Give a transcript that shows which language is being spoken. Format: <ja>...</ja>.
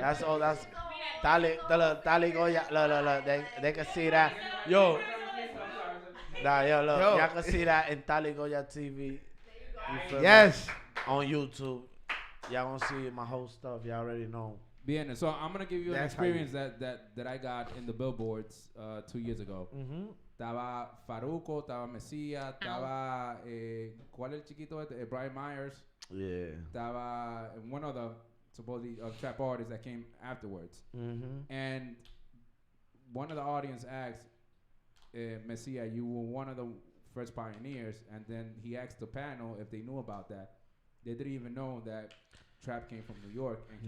<en>That's all. That's Tali Goya. Look. They can see that. Yo. Yo, look. Yo. Y'all can see that in Tali Goya TV. You feel me? Yes. On YouTube. Y'all gonna see my whole stuff. Y'all already know. Bien, so I'm gonna give you an That's how you- experience that I got in the billboards 2 years ago. Mm-hmm.</en> <es>Estaba Farruko, estaba Mesía, estaba ¿cuál es el chiquito este?</es> <en>Brian Myers. Yeah. Estaba one of the supposedly trap artists that came afterwards. Mm-hmm. And one of the audience asked Messia, you were one of the first pioneers, and then he asked the panel if they knew about that. They didn't even know that trap came from New York and came</en>